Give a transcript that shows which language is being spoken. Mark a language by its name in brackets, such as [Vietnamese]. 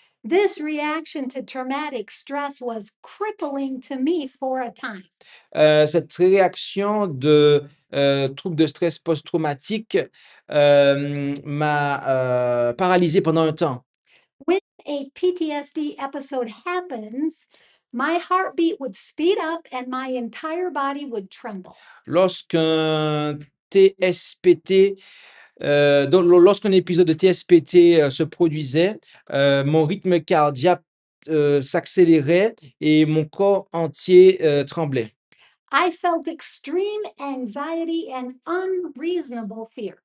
[English] This reaction to traumatic stress was crippling to me for a time. [French] Cette réaction de, troubles de stress post-traumatique, m'a, paralysé pendant un temps. [English] When a PTSD episode happens, my heartbeat would speed up and my entire body would tremble. [French] Lorsqu'un TSPT, lorsqu'un épisode de TSPT, se produisait, mon rythme cardiaque, s'accélérait et mon corps entier, tremblait. [English] I felt extreme anxiety and unreasonable fear.